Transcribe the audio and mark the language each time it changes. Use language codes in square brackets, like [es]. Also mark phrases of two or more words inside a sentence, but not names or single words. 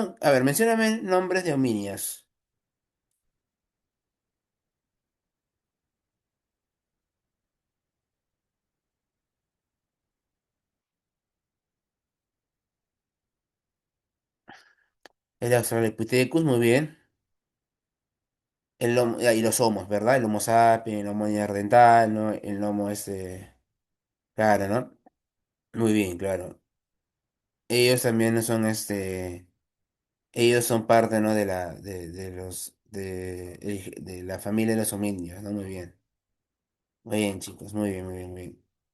[es] A ver, mencióname nombres de homínidos. El Australopithecus, muy bien. Y los homos, ¿verdad? El Homo sapiens, el Homo neandertal, ¿no? El Homo claro, ¿no? Muy bien, claro. Ellos también no son ellos son parte, ¿no? De la familia de los homínidos, ¿no? Muy bien. Muy bien, chicos, muy bien, muy bien, muy bien.